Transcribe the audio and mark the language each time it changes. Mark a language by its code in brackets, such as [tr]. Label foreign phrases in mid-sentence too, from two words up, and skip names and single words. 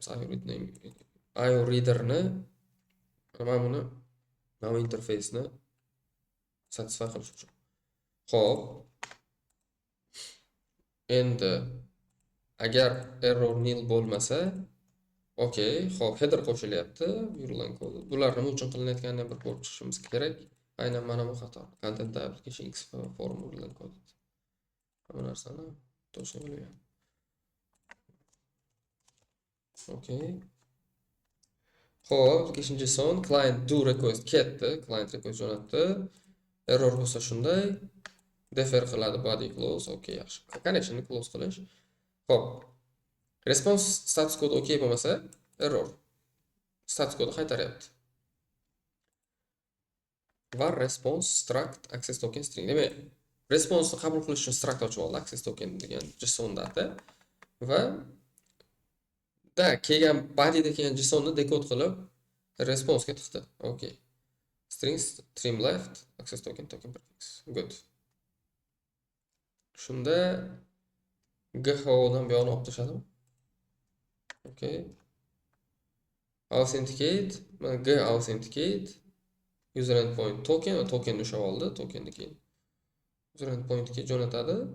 [uz] IOReaderni mana buni interface'ni satisfy qilish uchun. Xo'p. Endi agar error nil bo'lmasa, okey, xo'p, header qo'shilyapti, [en] URL encode. [uz] Bular nima uchun qilinayotganini bir ko'rib chiqishimiz kerak. Aynan mana bu xato. [en] Content application x form URL encode. [uz] Bu narsani to'g'ri bilmayman. Okey. Xo'p, [en] application JSON client do request ketdi, client request jo'natdi. [uz] Error bo'lsa shunday defer qiladi [en] body close, [uz] okey, yaxshi. Connectionni close qilish. Xo'p. [en] Response status code [uz] okey bo'lmasa, error. [en] Status code qaytaryapti. Var response struct access token string. [uz] Demak, response ni qabul qilish uchun struct ochib oldi, [en] access token [uz] degan JSON data va kelgan bodyda kelgan JSON ni dekod qilib response ga tiqdi. Okey. [en] Strings trim left access token prefix. Good. [uz] Shunda GHO dan bu yoqni olib tashladim. Okey. Authenticate, mana G [en] authenticate user endpoint token [uz] va tokenni ushlab oldi, tokenni keyin user endpointga jo'natadi.